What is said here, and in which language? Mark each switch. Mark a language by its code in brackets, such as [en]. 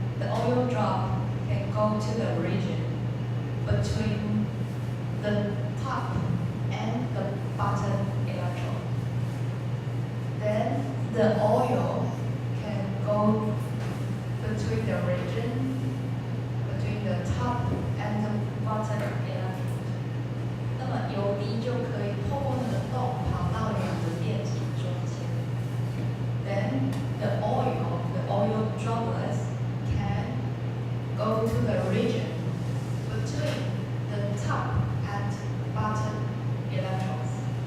[en] The oil drop can go to the region between the top and the bottom electrode. Then the oil can go between the region between the top and the bottom electrode. [zh] 那么油滴就可以透过那个洞跑到两个电极中间。 [en] Then the oil droplets can go to the region between the top and bottom electrodes.